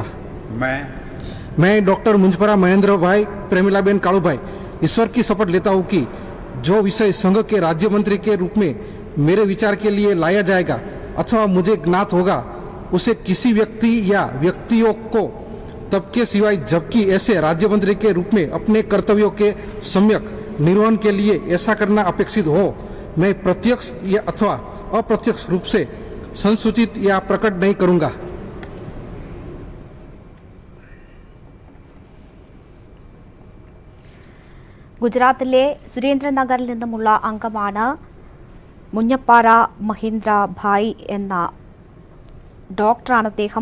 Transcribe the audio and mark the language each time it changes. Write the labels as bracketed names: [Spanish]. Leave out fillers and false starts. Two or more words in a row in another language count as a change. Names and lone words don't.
[Hindi] मैं डॉक्टर मुंजपरा महेंद्र भाई प्रेमिलाबेन कालूभाई ईश्वर की शपथ लेता हूँ कि जो विषय संघ के राज्य मंत्री के रूप में मेरे विचार के लिए लाया जाएगा अथवा मुझे ज्ञात होगा, उसे किसी व्यक्ति या व्यक्तियों को तब के सिवाय जबकि ऐसे राज्य मंत्री के रूप में अपने कर्तव्यों के सम्यक निर्वहन के लिए ऐसा करना अपेक्षित हो, मैं प्रत्यक्ष या अथवा अप्रत्यक्ष रूप से संसूचित या प्रकट नहीं करूंगा। [Malayalam] ഗുജറാത്തിലെ സുരേന്ദ്രനഗറിൽ നിന്നുമുള്ള അംഗമാണ് മുഞ്ഞപ്പാറ മഹീന്ദ്ര ഭായ് എന്ന ഡോക്ടറാണ് അദ്ദേഹം.